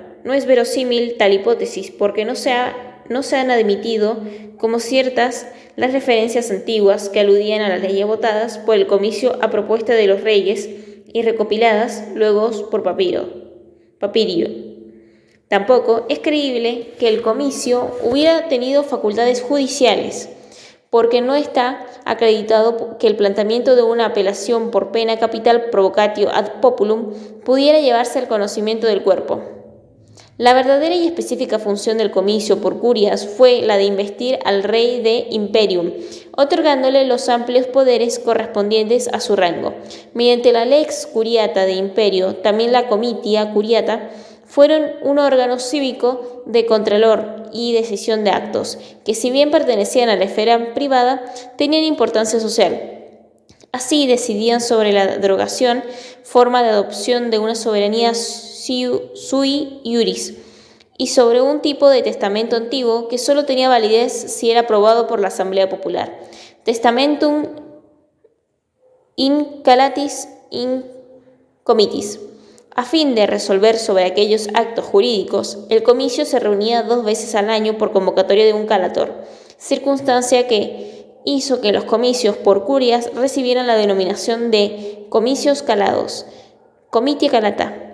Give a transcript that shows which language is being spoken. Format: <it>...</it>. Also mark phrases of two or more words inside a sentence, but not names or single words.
<es>No es verosímil tal hipótesis porque no se han admitido como ciertas las referencias antiguas que aludían a las leyes votadas por el comicio a propuesta de los reyes y recopiladas luego por Papirio. Tampoco es creíble que el comicio hubiera tenido facultades judiciales, porque no está acreditado que el planteamiento de una apelación por pena capital</es> <la>provocatio ad populum</la> <es>pudiera llevarse al conocimiento del cuerpo. La verdadera y específica función del comicio por curias fue la de investir al rey de imperium, otorgándole los amplios poderes correspondientes a su rango. Mediante la</es> <la>lex curiata de imperio,</la> <es>también la</es> <la>comitia curiata,</la> <es>fueron un órgano cívico de contralor y decisión de actos, que si bien pertenecían a la esfera privada, tenían importancia social. Así decidían sobre la derogación, forma de adopción de una soberanía</es> <la>sui iuris,</la> <es>y sobre un tipo de testamento antiguo que solo tenía validez si era aprobado por la Asamblea Popular.</es> <la>Testamentum in calatis in comitis.</la> <es>A fin de resolver sobre aquellos actos jurídicos, el comicio se reunía 2 veces al año por convocatoria de un calator, circunstancia que hizo que los comicios por curias recibieran la denominación de comicios calados,</es> <la>comitia calata.</la>